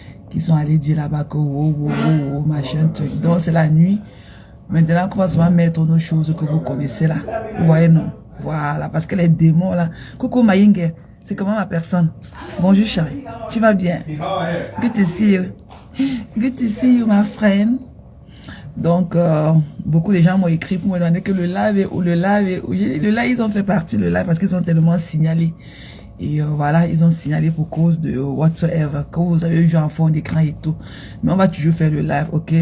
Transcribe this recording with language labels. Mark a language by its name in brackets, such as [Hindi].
[French] Qu'ils sont allés dire là-bas que wow, machin truc. Donc c'est la nuit. Maintenant qu'on va souvent mettre nos choses que vous connaissez là. Vous voyez non? Voilà, parce que les démons là. Coucou Mayingue, c'est comment ma personne? Bonjour chérie, tu vas bien? [English] Good to see you. Good to see you my friend. [French] Donc beaucoup de gens m'ont écrit pour me demander que le live est où, le live est où. Le live, ils ont fait partie le live parce qu'ils ont tellement signalé. Et voilà, ils ont signalé pour cause de whatsoever, que vous avez vu en fond d'écran et tout. Mais on va toujours faire le live, ok?